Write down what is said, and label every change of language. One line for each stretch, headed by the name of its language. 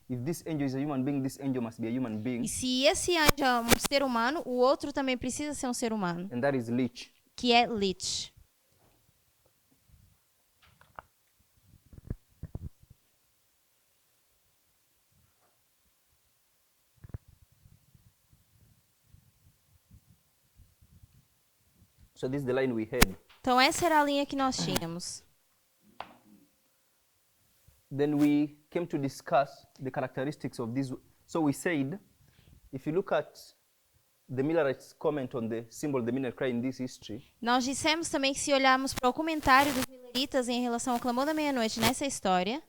English: If this angel is a human being, this angel must be a human being,
Portuguese: E se esse anjo é um ser humano, o outro também precisa ser um ser humano,
English: and that is Leach.
Portuguese: que é Lich.
English: So this is the line we had.
Portuguese: Então essa era a linha que nós tínhamos.
English: Then we came to discuss the characteristics of this. So we said, if you look at the Millerites' comment on the symbol of the midnight cry in this history,
Portuguese: Nós dissemos também que se olharmos para o comentário dos Milleritas em relação ao clamor da meia-noite nessa história,